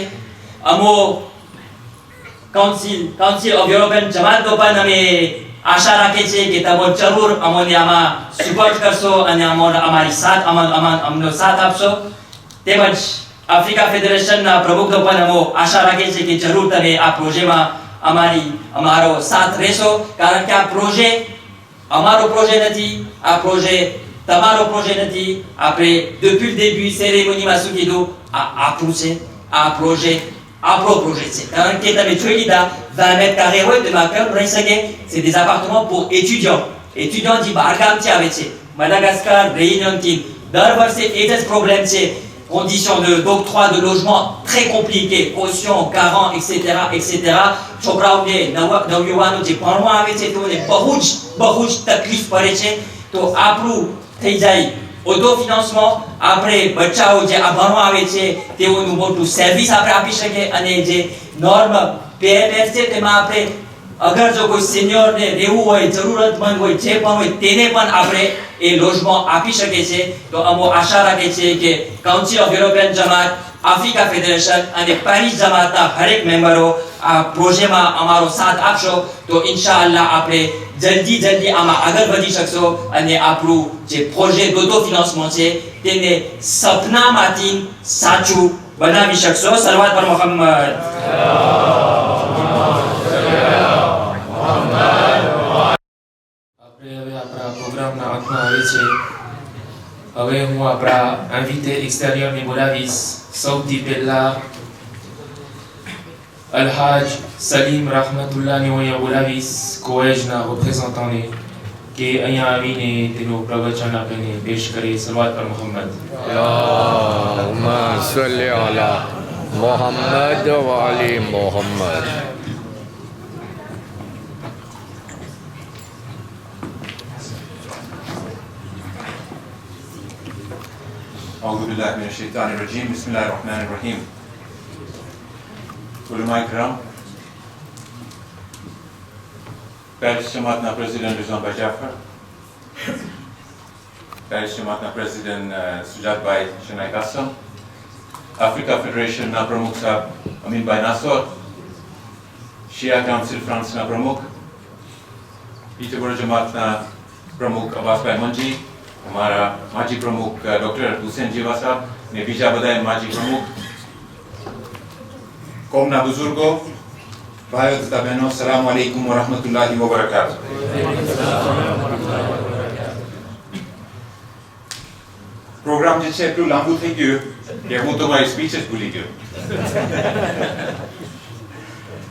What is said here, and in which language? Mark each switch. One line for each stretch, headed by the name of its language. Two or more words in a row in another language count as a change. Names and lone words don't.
Gujarati: અમો કાઉન્સિલ ઓફ યુરોપિયન જમાતનો પણ અમે આશા રાખે છે કે તમે જરૂર અમને આમાં સપોર્ટ કરશો અને અમનો સાથ આપશો. તેમજ આફ્રિકા ફેડરેશનના પ્રમુખનો પણ અમો આશા રાખે છે કે જરૂર તમે આ પ્રોજેક્ટમાં અમારો સાથ રહેશો. કારણ કે આ પ્રોજેક્ટ અમારો પ્રોજેક્ટ નથી, આ પ્રોજેક્ટ તમારો પ્રોજેક્ટ નથી. આપણે
French: depuis le début cérémonieમાં
Gujarati: શું કીધું, આ આપણું છે. આ પ્રોજેક્ટ આપણો પ્રોજેક્ટ છે. કારણ કે તમે જોઈ લીધા 20
French: mètres carrés
Gujarati: હોય તો એમાં કેમ રહી શકે?
French: c'est des appartements pour étudiants.
Gujarati: étudiants જે બહારગામથી આવે છે, મડાગાસ્કર, રેયુનિયનથી. દર વર્ષે એ જ પ્રોબ્લેમ છે.
French: Conditions d'octroi de logement très compliquées, caution, garant, etc. etc.
Gujarati: છોકરાઓને નવયુવાનો જે ભણવા આવે છે તેઓને બહુ જ તકલીફ પડે છે. તો આપણું થઈ જાય ઓટો ફિનાન્સમાં. આપણે બચ્ચાઓ જે આ ભણવા આવે છે તેઓનું મોટું સર્વિસ આપણે આપી શકીએ. અને જે નોર્મ PMF છે તેમાં આપણે અગર જો કોઈ સિનિયરને રહેવું હોય, જરૂરતમંદ હોય, જે પણ હોય તેને પણ આપણે એ લોજમાં આપી શકે છે. તો અમો આશા રાખે છે કે કાઉન્સિલ ઓફ યુરોપિયન જમાત, આફ્રિકા ફેડરેશન અને પેરિસ જમાતના હરેક મેમ્બરો આ પ્રોજેક્ટમાં અમારો સાથ આપશો તો ઇન્શાઅલ્લાહ આપણે જલ્દી આમાં આગળ વધી શકશો અને આપણું જે પ્રોજેક્ટ
French: d'auto financement
Gujarati: છે તેને સપનામાંથી સાચું બનાવી શકશો. સલવાત પર મોહમ્મદ. પ્રોગ્રામના અંતમાં આવે છે. હવે હું આપણા ઇન્વિટે એક્સટેરિયરને બોલાવીશ. સૌથી પહેલા અલહાજ સલીમ રહમતુલ્લાહને હું અહીંયા બોલાવીશ, કોએજના રિપ્રેઝન્ટન્ટને, કે અહીંયા આવીને તેનું પ્રવચન આપણને પેશ કરે. સલવાત પર મોહમ્મદ.
Arabic: اللهم صل على محمد وآل محمد. أعوذ بالله من الشيطان الرجيم بسم الله الرحمن الرحيم.
Urdu: علمائے کرام,
Gujarati: पेरिस जमातના પ્રેસિડેન્ટ રિઝવાનભાઈ જાફર, પેરિસ જમાતના પ્રેસિડેન્ટ સુજાતભાઈ શનાઈ કાસમ, આફ્રિકા ફેડરેશનના પ્રમુખ સાહેબ અમીનભાઈ નાસોર, શિયા કાઉન્સિલ ફ્રાન્સના પ્રમુખ, પીટરબરો જમાતના પ્રમુખ અબ્બાસભાઈ મંજી, અમારા માજી પ્રમુખ ડોક્ટર હુસૈન જીવા સાહેબ ને બીજા બધાય માજી પ્રમુખ, કોમના બુઝુર્ગો, ભાઈઓ તથા બહેનો,
Arabic: السلام عليكم ورحمة الله وبركاته.
Gujarati: प्रोग्राम જે છે એટલું લાંબુ થઈ ગયું કે હું તો મારી સ્પીચ જ ભૂલી ગયો.